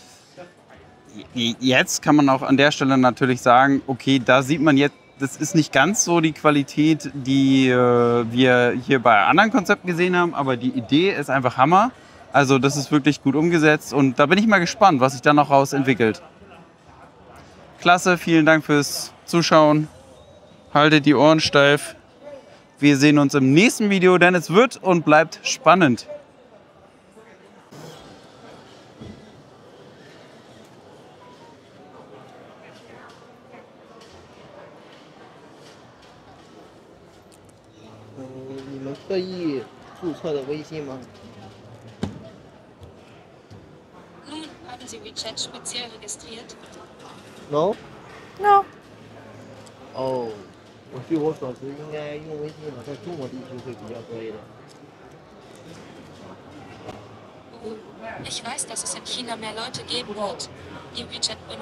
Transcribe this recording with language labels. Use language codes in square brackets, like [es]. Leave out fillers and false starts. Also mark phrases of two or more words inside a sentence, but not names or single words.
[de] Jetzt kann man auch an der Stelle natürlich sagen, okay, da sieht man jetzt, das ist nicht ganz so die Qualität, die wir hier bei anderen Konzepten gesehen haben, aber die Idee ist einfach Hammer. Also das ist wirklich gut umgesetzt und da bin ich mal gespannt, was sich da noch raus entwickelt. Klasse, vielen Dank fürs Zuschauen. Haltet die Ohren steif. Wir sehen uns im nächsten Video, denn es wird und bleibt spannend. [zh] 你们特意注册的微信吗 [de] Nun haben Sie WeChat speziell registriert. [en] ？No。 No. [zh] 哦，据我所知，应该用微信的在中国地区会比较多一点。 [de] Ich weiß, dass es in China mehr Leute geben wird, die WeChat benutzen.